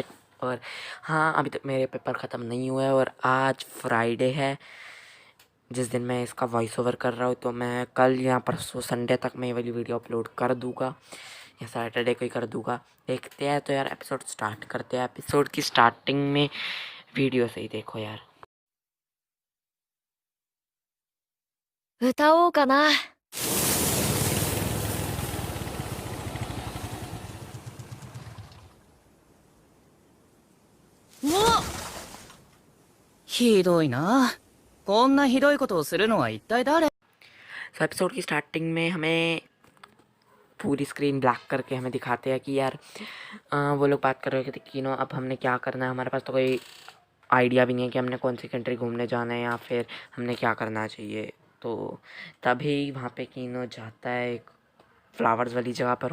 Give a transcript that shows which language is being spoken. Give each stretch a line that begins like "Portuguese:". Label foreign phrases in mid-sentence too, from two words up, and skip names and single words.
Hindi: और हाँ, अभी तक मेरे पेपर ख़त्म नहीं हुए और आज फ्राइडे है जिस दिन मैं इसका
English: voice over
Hindi: कर रहा हूँ। तो मैं कल या परसों संडे तक मैं ये वाली वीडियो अपलोड कर दूँगा या सैटरडे को ही कर दूँगा। देखते हैं। तो यार एपिसोड स्टार्ट करते हैं। एपिसोड की स्टार्टिंग में वीडियो से ही देखो यार।
Japanese: 歌おうかな。もうひどいな。こんなひどいことをするのは一体誰？
Hindi: सो एपिसोड की स्टार्टिंग में हमें पूरी स्क्रीन ब्लैक करके हमें दिखाते हैं कि यार वो लोग बात कर रहे थे कि नो अब हमने क्या करना है। हमारे पास तो कोई आइडिया भी नहीं है कि हमने कौन सी कंट्री घूमने जाना है या फिर हमने क्या करना चाहिए। तो तभी वहाँ पे कीनो जाता है एक फ्लावर्स वाली जगह पर।